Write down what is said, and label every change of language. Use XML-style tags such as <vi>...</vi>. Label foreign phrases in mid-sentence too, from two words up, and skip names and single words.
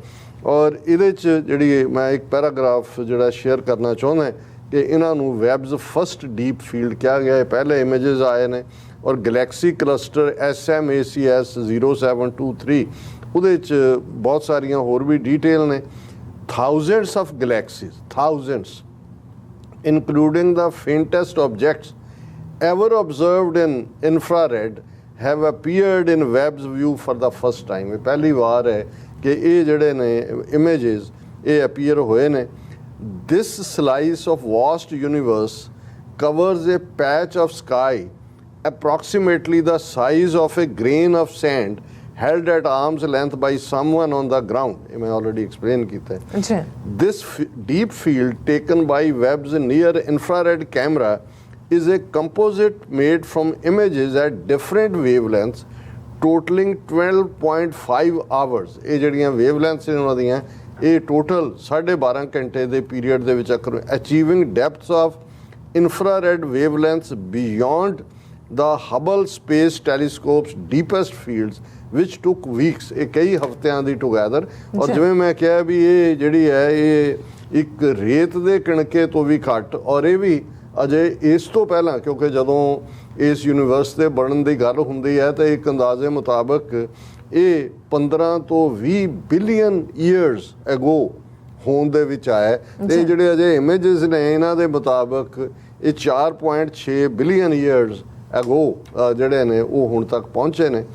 <pa>ਔਰ ਇਹਦੇ 'ਚ ਜਿਹੜੀ ਮੈਂ ਇੱਕ ਪੈਰਾਗ੍ਰਾਫ ਜਿਹੜਾ ਸ਼ੇਅਰ ਕਰਨਾ ਚਾਹੁੰਦਾ ਕਿ ਇਹਨਾਂ ਨੂੰ ਵੈਬਸ ਫਸਟ ਡੀਪ ਫੀਲਡ ਕਿਹਾ ਗਿਆ ਹੈ, ਪਹਿਲੇ ਇਮੇजेस ਆਏ ਨੇ, ਔਰ</pa> <en>galaxy cluster</en> <pa>SMACS 0723 ਉਹਦੇ 'ਚ ਬਹੁਤ ਸਾਰੀਆਂ ਹੋਰ ਵੀ ਡਿਟੇਲ ਨੇ।</pa> <en>thousands of galaxies, thousands including the faintest objects ever observed in infrared have appeared in Webb's view for the first time।</en> <pa>ਇਹ ਪਹਿਲੀ ਵਾਰ ਹੈ ਕਿ ਇਹ ਜਿਹੜੇ ਨੇ images ਇਹ appear ਹੋਏ ਨੇ।</pa> <en>This slice of vast universe covers a patch of sky approximately the size of a grain of sand held at arm's length by someone on the ground।</en> <pa>ਇਹ ਮੈਂ already explain ਕੀਤਾ ਹੈ।</pa> <en>This deep field taken by Webb's near infrared camera is a composite made from images at different wavelengths totaling 12.5 hours।</en> <pa>ਇਹ ਜਿਹੜੀਆਂ wavelengths ਨੇ ਉਹਨਾਂ ਦੀਆਂ ਇਹ ਟੋਟਲ 12.5 ਘੰਟੇ ਦੇ ਪੀਰੀਅਡ ਦੇ ਵਿੱਚ</pa> <en>achieving depths of infrared wavelengths beyond the Hubble Space Telescope's deepest fields which took weeks।</en> <pa>ਇਹ ਕਈ ਹਫ਼ਤਿਆਂ ਦੀ ਟੁਗੈਦਰ। ਔਰ ਜਿਵੇਂ ਮੈਂ ਕਿਹਾ ਵੀ ਇਹ ਜਿਹੜੀ ਹੈ ਇਹ ਇੱਕ ਰੇਤ ਦੇ ਕਣਕੇ ਤੋਂ ਵੀ ਘੱਟ, ਔਰ ਇਹ ਵੀ ਅਜੇ ਇਸ ਤੋਂ ਪਹਿਲਾਂ ਕਿਉਂਕਿ ਜਦੋਂ ਇਸ ਯੂਨੀਵਰਸ ਦੇ ਬਣਨ ਦੀ ਗੱਲ ਹੁੰਦੀ ਹੈ ਤਾਂ ਇੱਕ ਅੰਦਾਜ਼ੇ ਮੁਤਾਬਕ ਇਹ 15 ਤੋਂ 20</pa> <en>billion years ago</en> <pa>ਹੋਣ ਦੇ ਵਿੱਚ ਆਇਆ ਤੇ ਜਿਹੜੇ ਅਜੇ ਇਮੇजेस ਨੇ ਇਹਨਾਂ ਦੇ ਮੁਤਾਬਕ ਇਹ 4.6</pa> <en>billion years ago</en> <pa>ਜਿਹੜੇ ਨੇ ਉਹ ਹੁਣ ਤੱਕ ਪਹੁੰਚੇ ਨੇ।</pa>